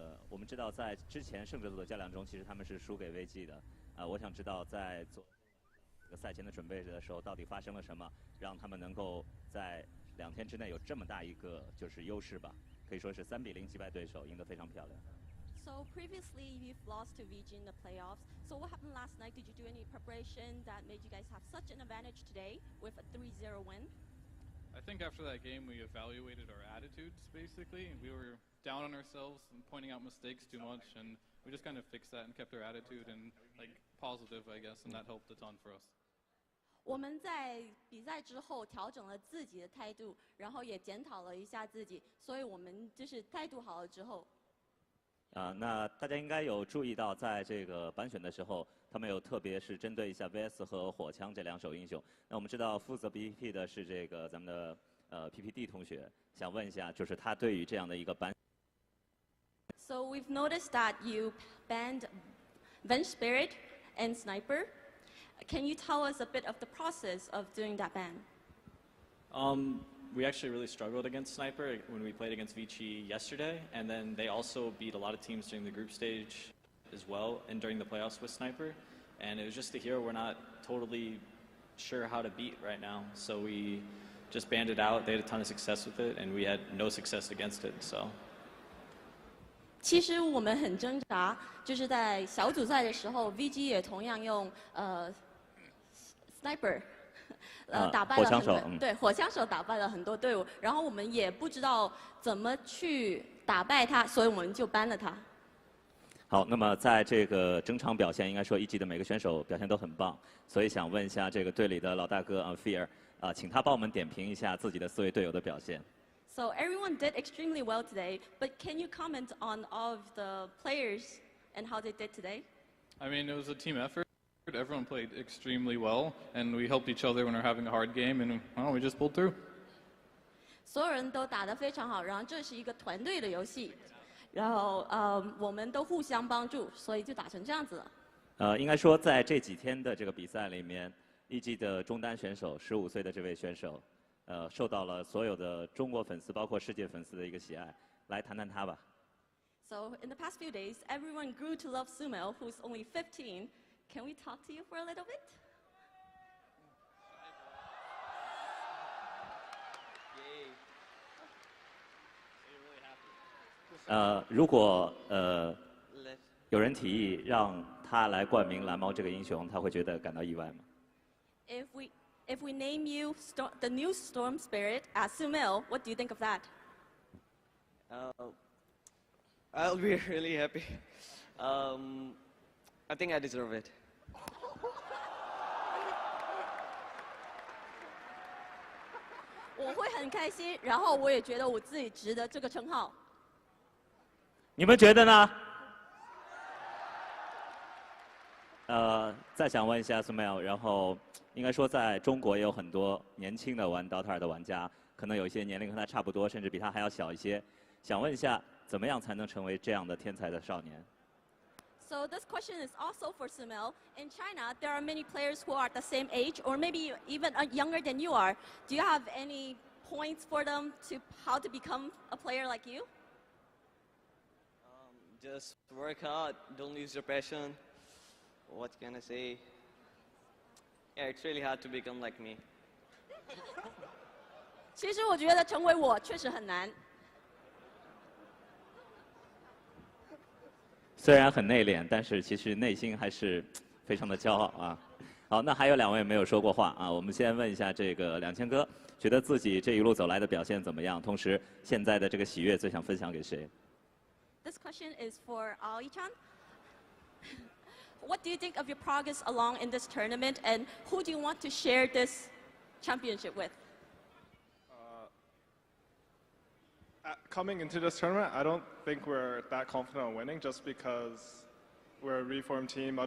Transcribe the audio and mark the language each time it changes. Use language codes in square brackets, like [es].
[zh] 我们知道在之前圣格鲁的较量中，其实他们是输给 Vici 的。我想知道在做这个赛前的准备的时候，到底发生了什么，让他们能够在2天之内有这么大一个就是优势吧？可以说是3比0击败对手，赢得非常漂亮。 [en] So previously you've lost to Vici in the playoffs. So what happened last night? Did you do any preparation that made you guys have such an advantage today with a 3-0 win? I think after that game we evaluated our attitudes basically. We were down on ourselves and pointing out mistakes too much, and we just kind of fixed that and kept our attitude and like positive, I guess, and that helped a ton for us. [zh] 我们在比赛之后调整了自己的态度，然后也检讨了一下自己，所以我们就是态度好了之后。那大家应该有注意到，在这个班选的时候，他们有特别是针对一下 VS 和火枪这2手英雄。那我们知道负责 BP 的是这个咱们的PPD 同学，想问一下，就是他对于这样的一个班。 [en] So we've noticed that you banned Venge Spirit and Sniper. Can you tell us a bit of the process of doing that ban? We actually really struggled against Sniper when we played against Vici yesterday, and then they also beat a lot of teams during the group stage as well, and during the playoffs with Sniper. And it was just a hero we're not totally sure how to beat right now, so we just banned it out. They had a ton of success with it, and we had no success against it. So. [zh] 其实我们很挣扎，就是在小组赛的时候 ，VG 也同样用Sniper。打败了很多，对，火枪手打败了很多队伍，然后我们也不知道怎么去打败他，所以我们就ban了他。好，那么在这个整场表现，应该说一级的每个选手表现都很棒，所以想问一下这个队里的老大哥Fear，请他帮我们点评一下自己的4位队友的表现。 [en] So everyone did extremely well today, but can you comment on all of the players and how they did today? I mean, it was a team effort. Everyone played extremely well, and we helped each other when we're having a hard game, and we just pulled through. [zh] 所有人都打得非常好，然后这是一个团队的游戏，然后我们都互相帮助，所以就打成这样子了。应该说在这几天的这个比赛里面，EG的中单选手15岁的这位选手，受到了所有的中国粉丝，包括世界粉丝的一个喜爱。来谈谈他吧。 [en] So in the past few days, everyone grew to love Sumo, who's only 15. Can we talk to you for a little bit? [zh] 如果有人提议让他来冠名蓝猫这个英雄，他会觉得感到意外吗？ [en] If we name you the new Storm Spirit as Sumo, what do you think of that? I'll be really happy. I think I deserve it. [zh] 我会很开心，然后我也觉得我自己值得这个称号。你们觉得呢？再想问一下 Smile， 然后应该说在中国也有很多年轻的玩 Dota 的玩家，可能有一些年龄和他差不多，甚至比他还要小一些。想问一下，怎么样才能成为这样的天才的少年？ [en] So this question is also for Sumel. In China, there are many players who are the same age, or maybe even younger than you are. Do you have any points for them to how to become a player like you? Just work hard. Don't lose your passion. What can I say? Yeah, it's really hard to become like me. [zh] 其实我觉得成为我确实很难。虽然很内敛，但是其实内心还是非常的骄傲啊。好，那还有2位没有说过话啊。我们先问一下这个2000哥，觉得自己这一路走来的表现怎么样？同时，现在的这个喜悦最想分享给谁 [en] This question is for Aoi-chan. What do you think of your progress along in this tournament, and who do you want to share this championship with? Coming into this tournament, I don't think we're that confident on winning just because we're a reformed team.